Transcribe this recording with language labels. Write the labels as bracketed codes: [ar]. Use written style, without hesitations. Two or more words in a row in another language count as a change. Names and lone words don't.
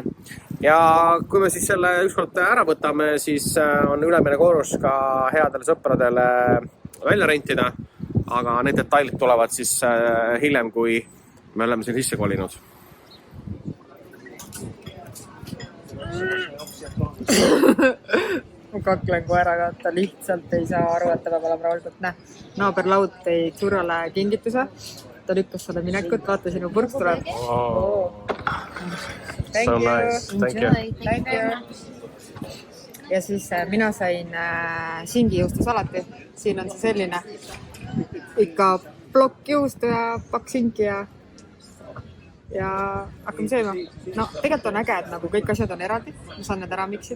[et] Ja kui me siis selle ükskord ära võtame, siis on ülemine korrus ka headele sõpradele välja rentida, aga need detailid tulevad siis hiljem, kui me oleme siin sisse kolinud. Ma kaklen koeraga, ta lihtsalt ei saa aru, et ta peab olema rahulikult. Naaberlaud tõi Tšurale kingituse. Ta lükkas selle minekut, vaata sinu purks tuleb. [en] So nice, thank you. [et] Ja siis mina sain singijuustu salati. Siin on see selline ikka plokk juustu ja pakk singi ja hakkame sööma. No tegelikult on äge, et nagu kõik asjad on eraldi. Ma saan need ära miksida.